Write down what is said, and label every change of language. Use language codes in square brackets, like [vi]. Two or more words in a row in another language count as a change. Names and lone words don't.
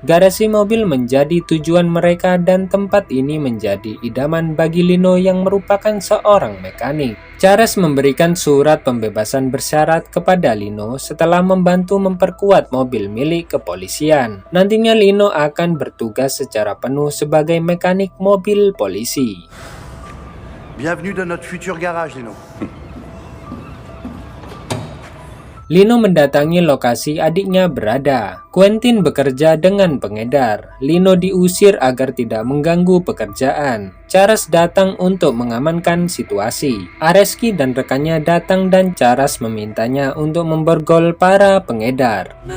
[id] Garasi mobil menjadi tujuan mereka dan tempat ini menjadi idaman bagi Lino yang merupakan seorang mekanik. Charas memberikan surat pembebasan bersyarat kepada Lino setelah membantu memperkuat mobil milik kepolisian. Nantinya Lino akan bertugas secara penuh sebagai mekanik mobil polisi. [fr] Bienvenue dans notre futur garage, Lino. [id] Lino mendatangi lokasi adiknya berada. Quentin bekerja dengan pengedar. Lino diusir agar tidak mengganggu pekerjaan. Charas datang untuk mengamankan situasi. Areski dan rekannya datang dan Charas memintanya untuk memborgol para pengedar.